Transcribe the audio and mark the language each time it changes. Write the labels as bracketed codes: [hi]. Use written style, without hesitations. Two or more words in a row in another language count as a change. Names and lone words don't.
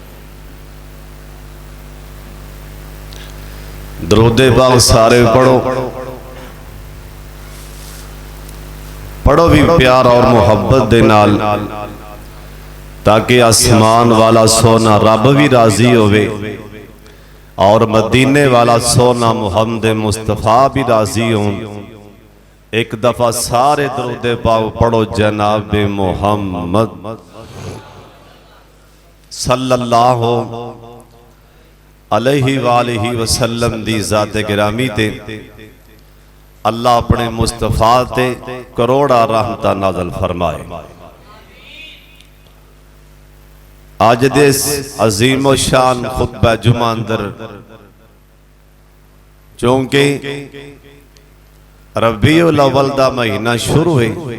[pa] درود پاک سارے پڑھو، پڑھو وی پیار اور محبت دے نال، تاکہ آسمان والا سوہنا رب وی راضی ہووے اور مدینے والا سوہنا محمد مصطفیٰ وی راضی ہو. ایک دفعہ سارے درود پاک پڑھو جناب محمد [ar] صلى الله عليه وآله وسلم [pa] دی ذات گرامی تے اللہ اپنے مصطفیٰ تے کروڑاں رحمت نازل فرمائے. اج دے عظیم و شان خطبہ جمعہ اندر چونکہ ربیع الاول دا مہینہ شروع ہے,